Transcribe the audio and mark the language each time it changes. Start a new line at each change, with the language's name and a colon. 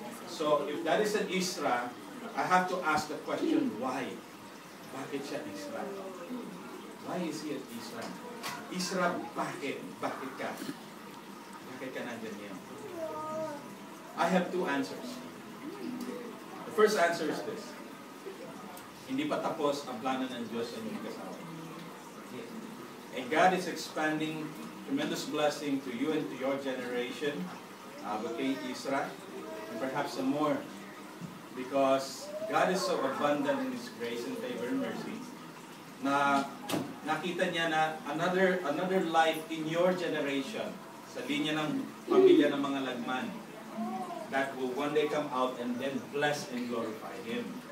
English: So, if that is an Isra, I have to ask the question, why?
Filipino: Bakit siya Isra?
English: Why is he an Isra?
Filipino: Isra, bakit? Bakit ka? Bakit ka nandyan niya?
English: I have two answers. The first answer is this.
Filipino: Hindi pa tapos ang plano ng Diyos sa inyong mag-asawa.
English: And God is expanding tremendous blessing to you and to your generation, kay Isra, and perhaps some more. Because God is so abundant in His grace and favor and mercy,
Filipino: na nakita niya na
English: another life in your generation,
Filipino: sa linya ng pamilya ng mga lagman,
English: that will one day come out and then bless and glorify Him.